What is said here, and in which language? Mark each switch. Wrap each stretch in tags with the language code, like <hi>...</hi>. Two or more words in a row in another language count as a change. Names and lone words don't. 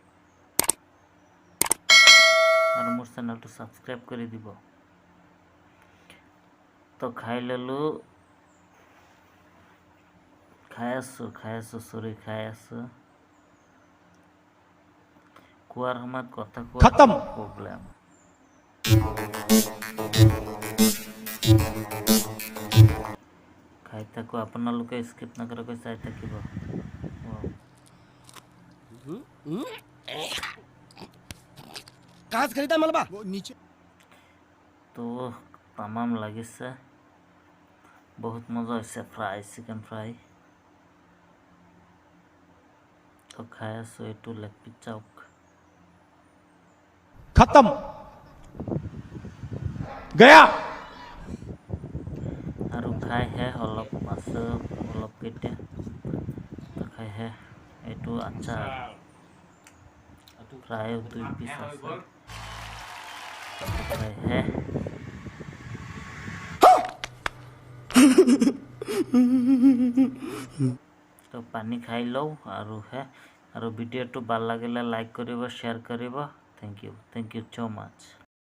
<as>আৰু মোৰ চেনেলটো সাবস্ক্রাইব কৰি দিব তো খাই ললোঁ খাই আছোঁ কোৱাৰ সময়ত কথা কোৱা প্ৰব্লেম খাই থাকো আপোনালোকে স্কিপ নকৰাকৈ চাই থাকিব</as> <hi>कहाँ से खरीदा मलबा वो नीचे</hi> <as>তো তামাম লাগিছে বহুত মজা হৈছে</as> <en>fry chicken fry</en> <as>তো খাই আছোঁ এইটো</as> <en>leg piece</en> <as>চাওক</as> <hi>खत्म गया</hi> <as>আৰু খাই শেষ অলপ আছে অলপ কেইটা তো খাই শেষ এইটো আচাৰ প্ৰায় 2 পিচ আছে খাই শেষ তো পানী খাই লওঁ আৰু শেষ আৰু ভিডিঅ'টো ভাল লাগিলে লাইক কৰিব শ্বেয়াৰ কৰিব</as> <en>thank you so much</en>